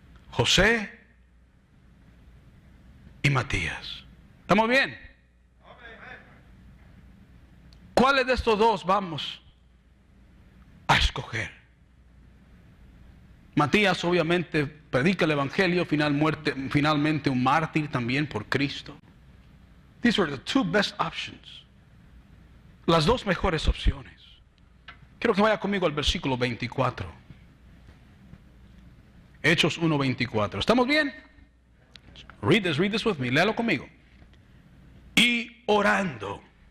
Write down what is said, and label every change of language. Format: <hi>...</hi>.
<es>José y Matías. ¿Estamos bien? ¿Cuáles de estos 2 vamos a escoger? Matías obviamente predica el evangelio, finalmente un mártir también por Cristo.</es> <en>These were the two best options.</en> <es>Las dos mejores opciones. Quiero que vaya conmigo al versículo 24. Hechos 1:24. ¿Estamos bien?</es> <en>Read this with me.</en> <es>Léalo conmigo. Y orando.</es>